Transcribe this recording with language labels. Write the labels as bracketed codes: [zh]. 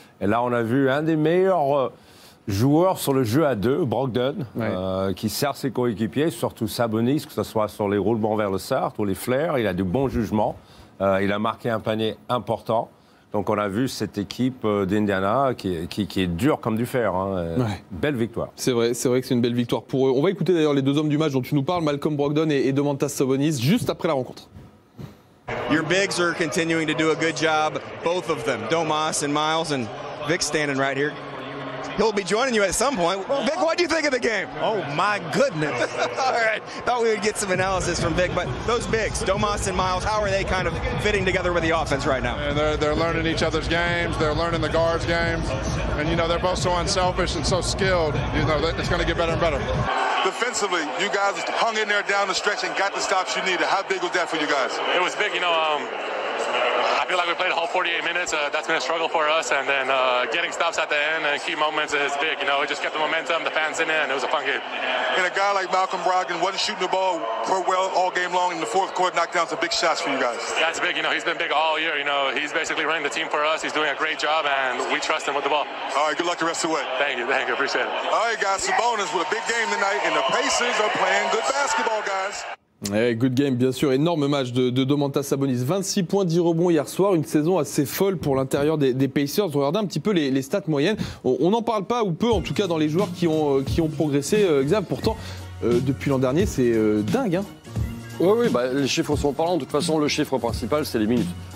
[fr] Et là, on a vu un des meilleurs joueurs sur le jeu à deux, Brogdon, qui sert ses coéquipiers, surtout Sabonis, que ce soit sur les roulements vers le cercle ou les flares. Il a de bons jugements. Il a marqué un panier important. Donc on a vu cette équipe d'Indiana qui est dure comme du fer. Belle victoire. C'est vrai que c'est une belle victoire pour eux. On va écouter d'ailleurs les deux hommes du match dont tu nous parles, Malcolm Brogdon et Domantas Sabonis, juste après la rencontre. [en] Your bigs are continuing to do a good job, both of them, Domas and Miles, and Vic's standing right here. He'll be joining you at some point. Vic, what do you think of the game? Oh, my goodness. All right. Thought we would get some analysis from Vic, but those bigs, Domas and Miles, how are they kind of fitting together with the offense right now? And they're learning each other's games. They're learning the guards' games. And, they're both so unselfish and so skilled. It's going to get better and better. Defensively, you guys hung in there down the stretch and got the stops you needed. How big was that for you guys? It was big, I feel like we played a whole 48 minutes. That's been a struggle for us, and then getting stops at the end and key moments is big. It just kept the momentum, the fans in it, and it was a fun game. And a guy like Malcolm Brogdon wasn't shooting the ball well all game long. In the fourth quarter, knocked down some big shots for you guys. Yeah, it's big. He's been big all year. He's basically running the team for us. He's doing a great job, and we trust him with the ball. All right, good luck the rest of the way. Thank you. Appreciate it. All right, guys, Sabonis with a big game tonight, and the Pacers are playing good basketball, guys. Good game, [fr] bien sûr. Énorme match de Domantas Sabonis. 26 points, 10 rebonds hier soir. Une saison assez folle pour l'intérieur des Pacers. Regardez un petit peu les stats moyennes. On n'en parle pas, ou peu, en tout cas, dans les joueurs qui ont progressé. Xav, pourtant, depuis l'an dernier, c'est dingue. Oui, les chiffres sont parlants. De toute façon, le chiffre principal, c'est les minutes.